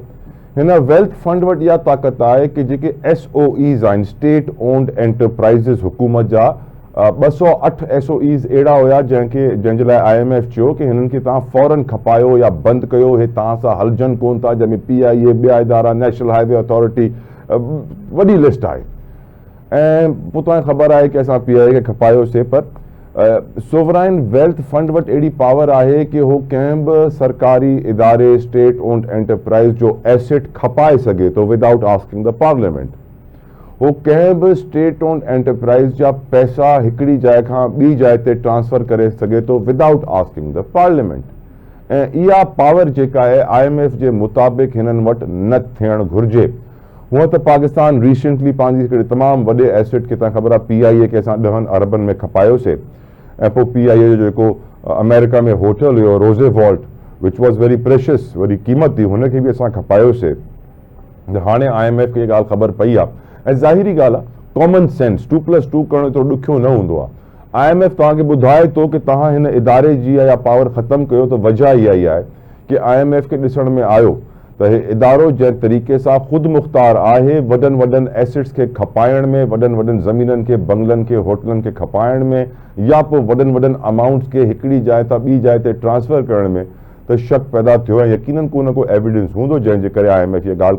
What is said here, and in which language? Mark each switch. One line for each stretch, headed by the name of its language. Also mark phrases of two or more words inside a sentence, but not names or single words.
Sindhi: हिन
English: wealth fund
Sindhi: वटि इहा ताक़त आहे कि जेके SOEs आहिनि,
English: state owned enterprises,
Sindhi: हुकूमत जा 208 SOEs अहिड़ा हुया जंहिंजे लाइ IMF चयो कि हिननि खे तव्हां फौरन खपायो या बंदि कयो, हे तव्हां सां हलजनि कोन था, जंहिंमें PIA, ॿिया इदारा, नेशनल हाईवे अथॉरिटी, वॾी लिस्ट आहे। ऐं पोइ तव्हांखे ख़बर आहे कि असां PIA खे खपायोसीं, पर
English: sovereign wealth fund
Sindhi: वटि अहिड़ी पावर आहे कि हू कंहिं बि सरकारी इदारे,
English: state owned enterprise
Sindhi: जो एसेट खपाए सघे थो
English: without asking the parliament.
Sindhi: हू कंहिं बि
English: state owned enterprise
Sindhi: जा पैसा हिकिड़ी जाइ खां ॿी जाइ ते ट्रांसफर करे सघे थो
English: without asking the parliament.
Sindhi: ऐं इहा पावर जेका आहे IMF जे मुताबिक़ हिननि वटि न थियणु घुरिजे। हूअं त पाकिस्तान रिसेंटली पंहिंजी हिकिड़े तमामु वॾे एसेट खे तव्हांखे ख़बर आहे PIA खे असां 10 अरबनि में खपायोसीं ऐं पोइ PIA जो जेको अमेरिका में होटल हुयो रोज़ेवॉल्ट
English: which was very precious,
Sindhi: वरी क़ीमत हुई, हुनखे बि असां खपायोसीं। हाणे IMF खे इहा ॻाल्हि ख़बर पई आहे ऐं ज़ाहिरी ॻाल्हि आहे,
English: common sense
Sindhi: 2+2 करणु एतिरो ॾुखियो न हूंदो आहे। IMF तव्हांखे ॿुधाए थो कि तव्हां हिन इदारे जी या पावर ख़तमु कयो, त वजह इहा ई आहे कि IMF खे ॾिसण में आयो त हे इदारो जंहिं तरीक़े सां ख़ुदि मुख़्तार आहे वॾनि एसेट्स खे खपाइण में, वॾनि ज़मीननि खे, बंगलनि खे, होटलनि खे खपाइण में, या पोइ वॾनि अमाउंट्स खे हिकिड़ी जाइ तां ॿी जाइ ते ट्रांसफर करण में, त शक पैदा थियो ऐं यकीनन को न को एविडेंस हूंदो जंहिंजे करे IMF इहा ॻाल्हि खे।